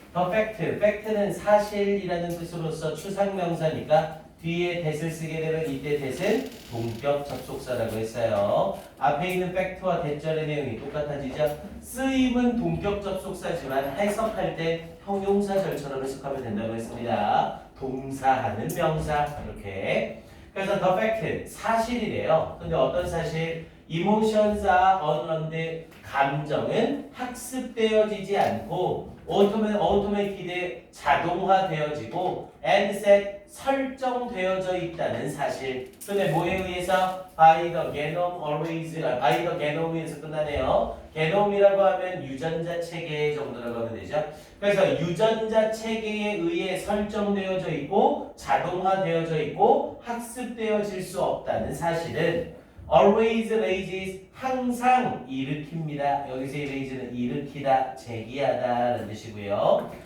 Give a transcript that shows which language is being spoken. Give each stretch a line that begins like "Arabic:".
English: The fact,
Korean: fact는 사실이라는 뜻으로서 추상명사니까 뒤에 that을 쓰게 되면 이때 that은 동격 접속사라고 했어요. 앞에 있는 fact와 대절의 내용이 똑같아지죠. 쓰임은 동격 접속사지만 해석할 때 형용사절처럼 해석하면 된다고 했습니다. 동사하는 명사 이렇게. 그래서 the fact 사실이래요. 근데 어떤 사실?
English: Emotions are unlearned.
Korean: 감정은 학습되어지지 않고
English: automated
Korean: 자동화되어지고
English: and set
Korean: 설정되어져 있다는 사실. 근데 뭐에 의해서?
English: by the genome always, by the genome에서
Korean: 끝나네요. genome이라고 하면 유전자 체계 정도라고 하면 되죠. 그래서 유전자 체계에 의해 설정되어져 있고 자동화되어져 있고 학습되어질 수 없다는 사실은
English: always raises
Korean: 항상 일으킵니다. 여기서 raise는 일으키다, 제기하다라는 뜻이고요.